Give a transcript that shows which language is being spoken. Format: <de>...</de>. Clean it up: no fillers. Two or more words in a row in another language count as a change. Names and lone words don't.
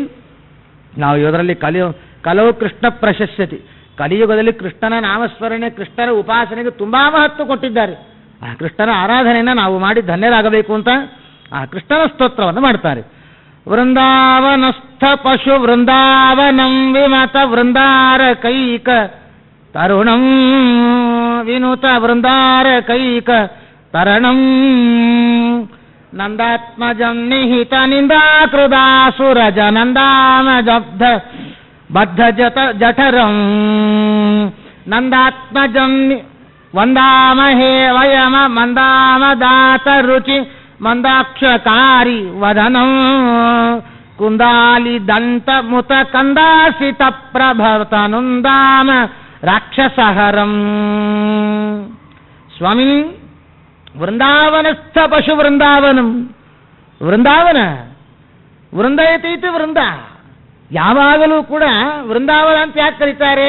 <kn>ನಾವು ಇದರಲ್ಲಿ ಕಲವು ಕೃಷ್ಣ ಪ್ರಶಸ್ಯತಿ, ಕಲಿಯುಗದಲ್ಲಿ ಕೃಷ್ಣನ ನಾಮಸ್ಮರಣೆ, ಕೃಷ್ಣನ ಉಪಾಸನೆಗೆ ತುಂಬಾ ಮಹತ್ವ ಕೊಟ್ಟಿದ್ದಾರೆ. ಆ ಕೃಷ್ಣನ ಆರಾಧನೆಯನ್ನು ನಾವು ಮಾಡಿ ಧನ್ಯರಾಗಬೇಕು ಅಂತ ಆ ಕೃಷ್ಣನ ಸ್ತೋತ್ರವನ್ನು ಮಾಡ್ತಾರೆ.</kn> <sa>ವೃಂದಾವನಸ್ಥ ಪಶು ವೃಂದಾವನಂ ವಿಮತ ವೃಂದಾರ ಕೈಕ ತರುಣಂ ವಿನುತ ವೃಂದಾರ ಕೈಕ ತರಣಂ ನಂದಾತ್ಮಜಂ ನಿಹಿತ ನಿಂದಾಕೃದಾಸುರಜ ನಂದಾಮ ಜಬ್ಧ ಬದ್ಧ ಜಠರಂ ನಂದಾತ್ಮಜಂ ವಂದಾಮಹೇ ವಯಮ ಮಂದಾಮ ದಾತ ರುಚಿ ಮಂದಾಕ್ಷಕಾರಿ ವದನಂ ಕುಂದಾಲಿ ದಂತ ಮುತ ಕಂದಾಸಿತ ಪ್ರಭವತನುಂದಾಮ ರಾಕ್ಷಸಹರಂ.</sa> <kn>ಸ್ವಾಮಿ,</kn> <sa>ವೃಂದಾವನಸ್ಥ ಪಶು ವೃಂದಾವನಂ, ವೃಂದಾವನ ವೃಂದಯತೀತಿ ವೃಂದ,</sa> <kn>ಯಾವಾಗಲೂ ಕೂಡ ವೃಂದಾವನ ಅಂತ ಯಾಕೆ ಕರೀತಾರೆ?</kn>